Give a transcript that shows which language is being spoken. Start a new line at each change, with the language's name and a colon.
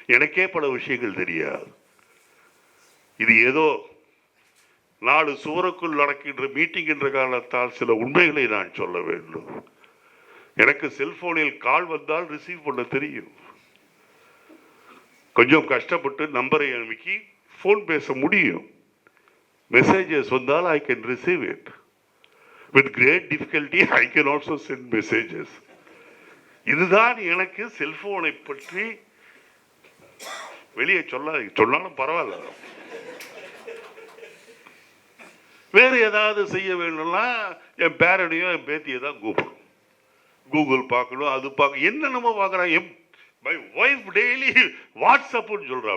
Tamil: எனக்கே பல விஷயங்கள் தெரியாது. இது ஏதோ 4 சுவருக்குள் நடக்கின்ற மீட்டிங் என்ற காரணத்தால் சில உண்மைகளை நான் சொல்ல வேண்டும். எனக்கு செல்போனில் கால் வந்தால் ரிசீவ் பண்ண தெரியும். கொஞ்சம் கஷ்டப்பட்டு நம்பரை அனுப்பி போன் பேச முடியும்.
English: messages
Tamil: வந்தால்
English: I can receive it. With great difficulty I can also send messages.
Tamil: இதுதான் எனக்கு செல்போனை பற்றி வெளியே சொன்னாலும் பரவாயில்ல. வேறு ஏதாவது செய்ய வேணும்னா என் பேரனையும் என் பேத்தியை தான் கூப்பிடும். கூகுள் பார்க்கணும், அது பார்க்க என்னென்னமோ பார்க்குறாங்க.
English: my wife daily
Tamil: வாட்ஸ்அப்புன்னு சொல்கிறா.